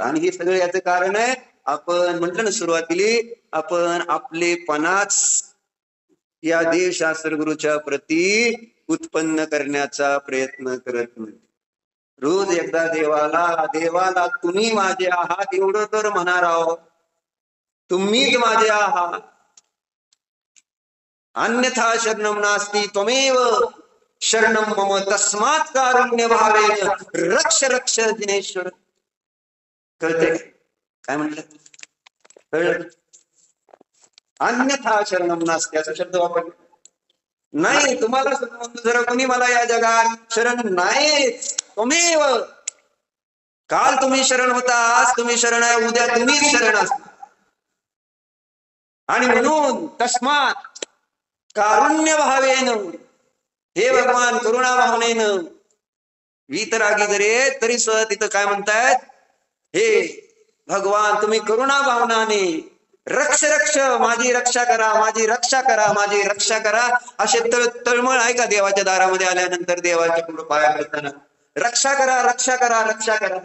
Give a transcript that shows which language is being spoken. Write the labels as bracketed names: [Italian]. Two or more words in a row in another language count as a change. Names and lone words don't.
[Marathi] आणि हे सगळे याचं कारण आहे, आपण म्हटलं ना सुरुवातीला, आपण आपलेपणाच या देवशास्त्र गुरुच्या प्रती उत्पन्न करण्याचा प्रयत्न करत नाही. रोज एकदा देवाला तुम्ही माझे आहात एवढं तर म्हणणार आहोत. तुम्हीच माझे आहात, [Sanskrit] अन्यथा शरणम नास्ति त्वमेव शरणम मम तस्मात् कारुण्य भावेन रक्ष रक्ष जिनेश्वर. [Marathi] कळते काय म्हटलं? कळलं? [Sanskrit] अन्यथा शरणम नास्ति [Marathi] असा शब्द वापरला नाही. तुम्हाला जरा कोणी मला या जगात शरण नाही. त्वमेव, काल तुम्ही शरण होता, आज तुम्ही शरण आहे, उद्या तुम्हीच शरण असता. आणि म्हणून [Sanskrit] तस्मात् कारुण्य भावेन, [Marathi] हे भगवान करुणा भावनेनं वीतरागी जरी तरी सुद्धा तिथं काय म्हणतायत? हे भगवान तुम्ही करुणा भावनाने [Sanskrit] रक्ष रक्ष, [Marathi] माझी रक्षा करा, माझी रक्षा करा, माझी रक्षा करा. असे तळमळ आहे का देवाच्या दारामध्ये आल्यानंतर, देवाच्या पुढे पाया पडताना रक्षा करा, रक्षा करा, रक्षा करा?